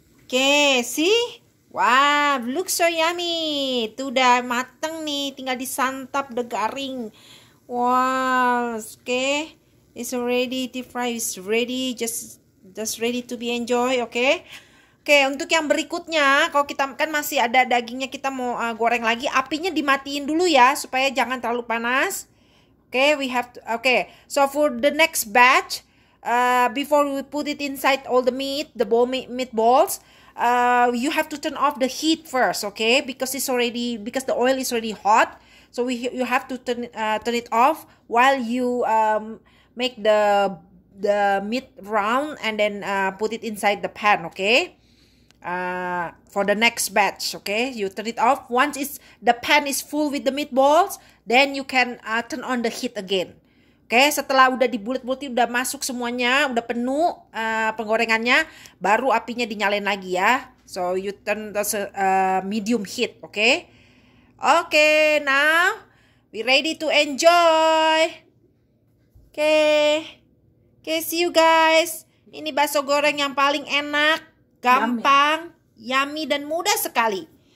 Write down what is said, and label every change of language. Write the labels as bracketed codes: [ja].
[en] Okay, see? Wow, looks so yummy. [id] Itu udah mateng nih, tinggal disantap, udah garing. [en] Wow, okay. It's already deep fry, it's ready, just ready to be enjoy, okay? [id] Oke, untuk yang berikutnya, kalau kita kan masih ada dagingnya, kita mau goreng lagi, apinya dimatiin dulu ya, supaya jangan terlalu panas. [en] Okay, we have to, okay. So for the next batch, before we put it inside all the meat, the meatballs, you have to turn off the heat first, okay? Because the oil is already hot, so you have to turn it off while you make the meat round and then put it inside the pan, okay? For the next batch, okay? You turn it off once the pan is full with the meatballs, then you can turn on the heat again. [id] Oke, setelah udah dibulet-buletin, udah masuk semuanya, udah penuh penggorengannya, baru apinya dinyalain lagi ya. [en] So you turn the medium heat, okay? Okay, now we ready to enjoy. Okay, see you guys. [id] Ini bakso goreng yang paling enak, gampang, yummy dan mudah sekali.